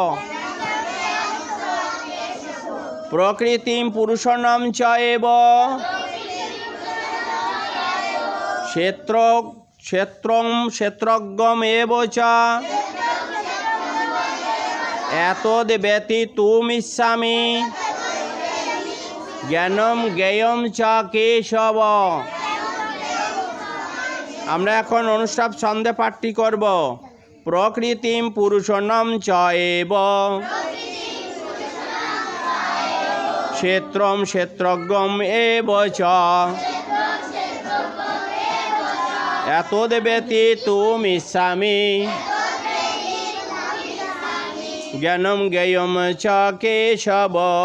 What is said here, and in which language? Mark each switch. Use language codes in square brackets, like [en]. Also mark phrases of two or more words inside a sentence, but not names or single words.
[sa] প্রকৃতিম পুরুষনাম চ এব, ক্ষেত্রম ক্ষেত্রজ্ঞম এব চ, এতদ বেতি তুমিচ্ছামি, জ্ঞানম জ্ঞেয়ম চ কেশব। [bn] আমরা এখন অনুষ্টাপ ছন্দে পাঠটি করব। [sa] প্রকৃতিম পুরুষনাম চ এব, ক্ষেত্রম ক্ষেত্রজ্ঞম এব চ, এতদ বেতি তুমিচ্ছামি, জ্ঞানম জ্ঞেয়ম চ কেশব।